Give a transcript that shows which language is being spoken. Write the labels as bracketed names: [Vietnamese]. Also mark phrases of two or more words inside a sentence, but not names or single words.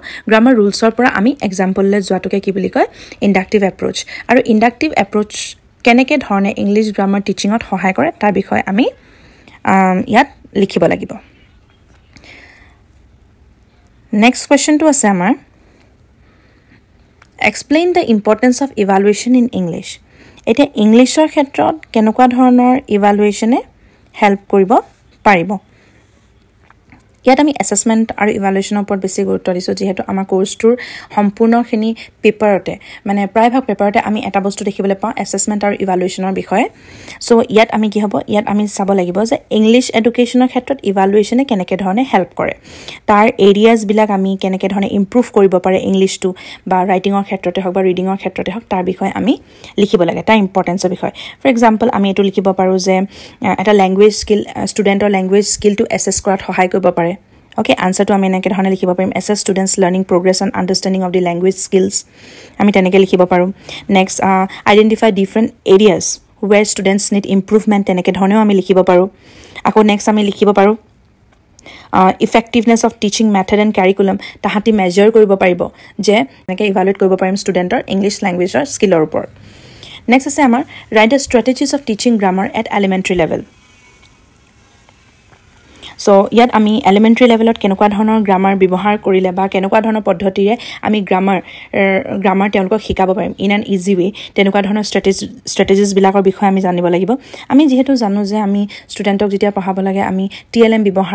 [English] grammar rules [Assamese] পৰা আমি এক্সাম্পললৈ যোৱাটোকে কি বুলি কয়? [English] Inductive approach. [Assamese] আৰু [English] inductive approach [Assamese] কেনেকৈ ধৰণে [English] English grammar teaching [Assamese] সহায় কৰে তাৰ বিষয়ে আমি ইয়াত লিখিব লাগিব। [English] next question [Assamese] আছে আমাৰ [English] Explain the importance of evaluation in English. [Assamese] এতিয়া ইংলিছৰ ক্ষেত্ৰত কেনেকুৱা ধৰণৰ [English] evaluation help [Assamese] কৰিব পাৰিব ইয়াত আমি এছেছমেণ্ট আৰু ইভালুৱেশ্যনৰ ওপৰত বেছি গুৰুত্ব দিছোঁ যিহেতু আমাৰ কোৰ্চটোৰ সম্পূৰ্ণখিনি পেপাৰতে মানে প্ৰায়ভাগ পেপাৰতে আমি এটা বস্তু দেখিবলৈ পাওঁ এছেছমেণ্ট আৰু ইভালুৱেশ্যনৰ বিষয়ে চ' ইয়াত আমি কি হ'ব ইয়াত আমি চাব লাগিব যে [English] English education [Assamese] ক্ষেত্ৰত ইভালুৱেশ্যনে কেনেকৈ ধৰণে হেল্প কৰে তাৰ এৰিয়াজবিলাক আমি কেনেকৈ ধৰণে ইম্প্ৰুভ কৰিব পাৰে ইংলিছটো বা ৰাইটিঙৰ ক্ষেত্ৰতে হওক বা ৰিডিঙৰ ক্ষেত্ৰতে হওক তাৰ বিষয়ে আমি লিখিব লাগে তাৰ ইম্পৰ্টেঞ্চৰ বিষয়ে [English] for example [Assamese] আমি এইটো লিখিব পাৰোঁ যে এটা [English] language skill student language skill assess [Assamese] কৰাত সহায় কৰিব পাৰে [English] Okay, answer to [Assamese] আমি এনেকৈ ধৰণে লিখিব পাৰিম [English] assess students learning progress and understanding of the language skills [Assamese] আমি তেনেকৈ লিখিব পাৰোঁ [English] next identify different areas where students need improvement [Assamese] তেনেকৈ ধৰণেও আমি লিখিব পাৰোঁ আকৌ [English] next [Assamese] আমি লিখিব পাৰোঁ [English] effectiveness of teaching method and curriculum [Assamese] তাহাঁতি measure কৰিব পাৰিব যে এনেকৈ evaluate কৰিব পাৰিম ষ্টুডেণ্টৰ ইংলিছ লেংগুৱেজৰ স্কিলৰ ওপৰত [English] next [Assamese] আছে আমাৰ [English] write the strategies of teaching grammar at elementary level [Assamese] So, ইয়াত আমি [English] elementary level [Assamese] কেনেকুৱা ধৰণৰ গ্ৰামাৰ ব্যৱহাৰ কৰিলে বা কেনেকুৱা ধৰণৰ পদ্ধতিৰে আমি গ্ৰামাৰ তেওঁলোকক শিকাব পাৰিম [English] in an easy way [Assamese] তেনেকুৱা ধৰণৰ ষ্ট্ৰেটেজিছবিলাকৰ বিষয়ে আমি জানিব লাগিব আমি যিহেতু জানো যে আমি ষ্টুডেণ্টক যেতিয়া পঢ়াব লাগে আমি TLM ব্যৱহাৰ